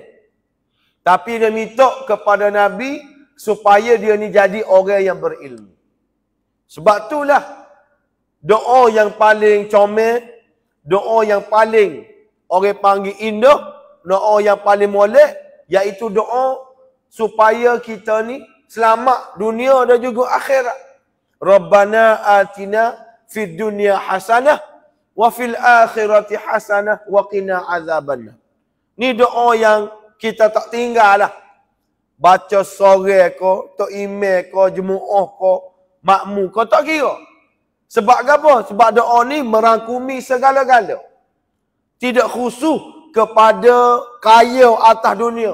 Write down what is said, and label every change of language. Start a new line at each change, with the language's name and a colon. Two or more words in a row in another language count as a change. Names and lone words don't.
Malay: Tapi dia minta kepada Nabi supaya dia ni jadi orang yang berilmu. Sebab itulah doa yang paling comel, doa yang paling orang panggil indah, doa yang paling molek, iaitu doa supaya kita ni selamat dunia dan juga akhirat.
Arabic: ربنا آتنا في الدنيا حسنة وفي الآخرة حسنة وقنا عذاب النار.
Malay: Ni doa yang kita tak tinggal lah. Baca sore ko, tok email ko, jemaah ko, makmum ko, tak kira. Sebab apa? Sebab doa ni merangkumi segala-gala. Tidak khusus kepada kaya atas dunia.